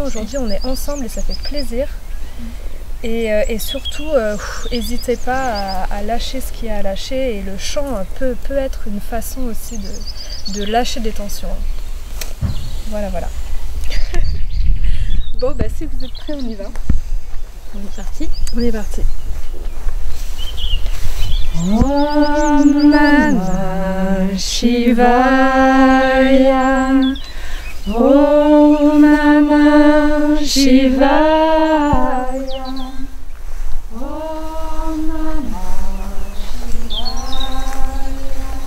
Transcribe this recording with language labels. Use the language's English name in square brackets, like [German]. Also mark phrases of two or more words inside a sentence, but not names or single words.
[French] Aujourd'hui, on est ensemble et ça fait plaisir. Et surtout, n'hésitez pas à lâcher ce qu'il y a à lâcher. Et le chant peut être une façon aussi de lâcher des tensions. Voilà, voilà. Bon, bah si vous êtes prêts, on y va. On est parti. On est parti. [Sanskrit] ॐ नमः शिवाय. ॐ नमः शिवाय. ॐ नमः शिवाय.